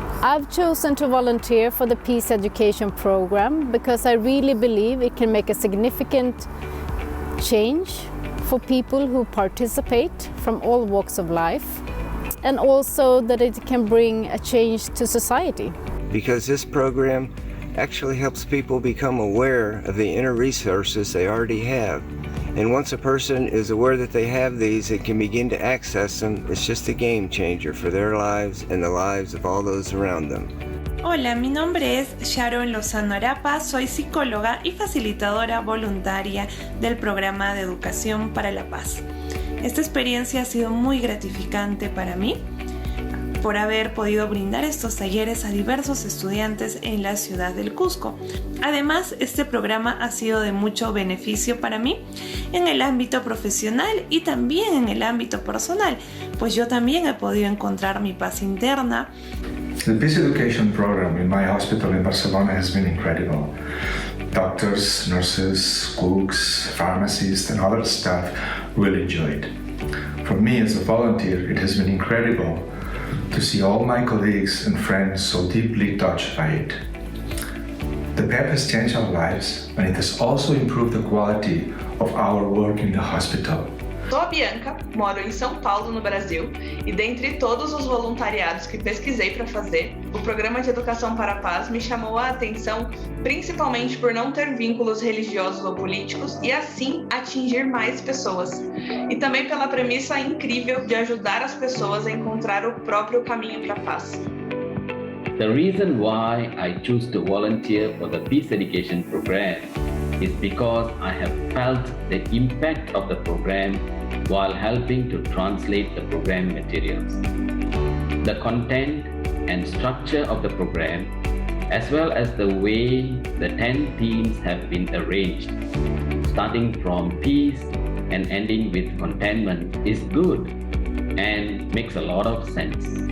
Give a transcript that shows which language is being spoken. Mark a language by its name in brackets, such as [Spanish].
[English] I've chosen to volunteer for the Peace Education Program because I really believe it can make a significant change for people who participate from all walks of life, and also that it can bring a change to society. Because this program actually helps people become aware of the inner resources they already have. And once a person is aware that they have these and can begin to access them, it's just a game changer for their lives and the lives of all those around them. [Spanish] Hola, mi nombre es Sharon Lozano Arapa, soy psicóloga y facilitadora voluntaria del programa de Educación para la Paz. Esta experiencia ha sido muy gratificante para mí por haber podido brindar estos talleres a diversos estudiantes en la ciudad del Cusco. Además, este programa ha sido de mucho beneficio para mí en el ámbito profesional y también en el ámbito personal, pues yo también he podido encontrar mi paz interna. [English] The Peace Education Program in my hospital in Barcelona has been incredible. Doctors, nurses, cooks, pharmacists, and other staff really enjoy it. For me as a volunteer, it has been incredible to see all my colleagues and friends so deeply touched by it. The PEP has changed our lives, and it has also improved the quality of our work in the hospital. [Portuguese] Sou a Bianca, moro em São Paulo, no Brasil, e dentre todos os voluntariados que pesquisei para fazer, o Programa de Educação para a Paz me chamou a atenção principalmente por não ter vínculos religiosos ou políticos e assim atingir mais pessoas. E também pela premissa incrível de ajudar as pessoas a encontrar o próprio caminho para a paz. [English] The reason why I choose to volunteer for the Peace Education Program is because I have felt the impact of the program while helping to translate the program materials. The content and structure of the program, as well as the way the 10 themes have been arranged, starting from peace and ending with contentment, is good and makes a lot of sense.